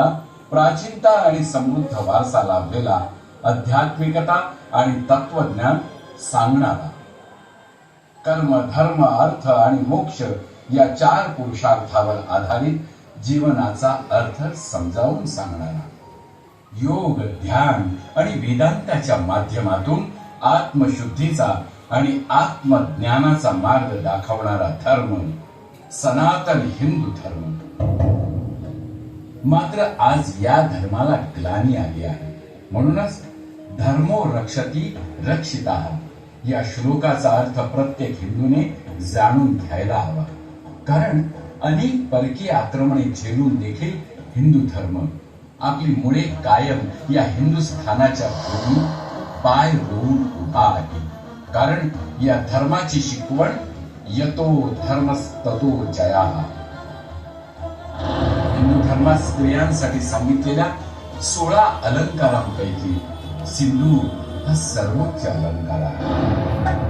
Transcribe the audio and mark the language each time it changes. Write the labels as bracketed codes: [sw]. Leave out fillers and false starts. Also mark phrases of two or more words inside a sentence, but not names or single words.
[mr] प्राचीनता आणि समृद्ध वारसा लाभलेला, आध्यात्मिकता आणि तत्वज्ञान सांगणारा, कर्म, धर्म, अर्थ आणि मोक्ष या 4 पुरुषार्थावर आधारित जीवनाचा अर्थ समजावून सांगणारा, योग, ध्यान आणि वेदांताच्या माध्यमातून आत्मशुद्धीचा आणि आत्मज्ञानाचा मार्ग दाखवणारा धर्म सनातन हिंदू धर्म. मात्र आज या धर्माला ग्लानी आली आहे. म्हणूनच [sa] धर्मो रक्षती रक्षिताः [mr] या श्लोकाचा अर्थ प्रत्येक हिंदूने जाणून घ्यायला हवा. कारण अनेक परकीय आक्रमणे झेलून देखील हिंदू धर्म आपली मुळे कायम या हिंदुस्थानाच्या भूमी पाय रोवून उभा आहे. कारण या धर्माची शिकवण [sa] यतो धर्मस्ततो जयाः. [mr] हिंदू धर्मात स्त्रियांसाठी सांगितलेल्या 16 अलंकारांपैकी सिंदूर हा सर्वोच्च अलंकार आहे.